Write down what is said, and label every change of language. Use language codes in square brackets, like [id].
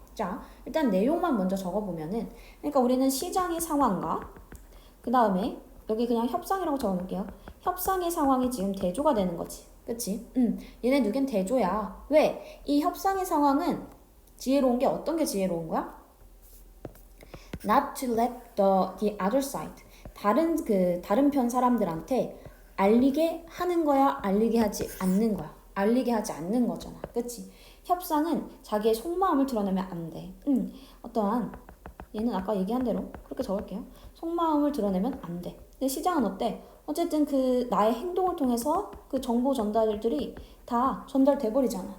[ko] 자, 일단 내용만 먼저 적어보면은 그러니까 우리는 시장의 상황과 그 다음에 여기 그냥 협상이라고 적어놓을게요. 협상의 상황이 지금 대조가 되는 거지. 그치? 얘네 누겐 대조야. 왜? 이 협상의 상황은 지혜로운 게 어떤 게 지혜로운 거야? [en] Not to let the other side. [ko] 다른 편 사람들한테 알리게 하는 거야? 알리게 하지 않는 거야? 알리게 하지 않는 거잖아. 그치? 협상은 자기의 속마음을 드러내면 안 돼. 어떠한 얘는 아까 얘기한 대로 그렇게 적을게요. 속마음을 드러내면 안 돼. 근데 시장은 어때? 어쨌든 그 나의 행동을 통해서 그 정보 전달들이 다 전달돼 버리잖아.